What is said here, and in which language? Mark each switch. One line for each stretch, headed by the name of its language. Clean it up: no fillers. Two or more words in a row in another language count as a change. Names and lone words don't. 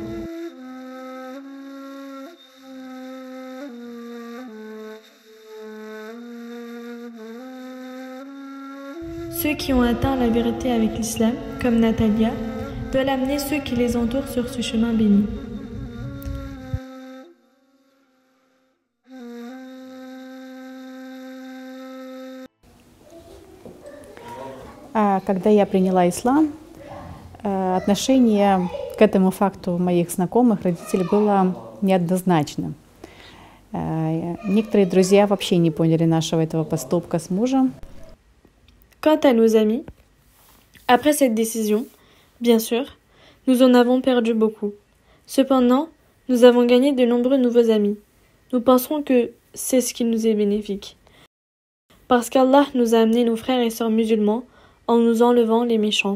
French: Ceux qui ont atteint la vérité avec l'islam, comme Natalia, veulent amener ceux qui les entourent sur ce chemin béni.
Russian: Когда я приняла ислам, отношение к этому факту моих знакомых родителей было неоднозначным. Некоторые друзья вообще не поняли нашего этого поступка с мужем.
French: Quant à nos amis, après cette décision, bien sûr, nous en avons perdu beaucoup. Cependant, nous avons gagné de nombreux nouveaux amis. Nous penserons que c'est ce qui nous est bénéfique. Parce qu'Allah nous a amené nos frères et sœurs musulmans en nous enlevant les méchants.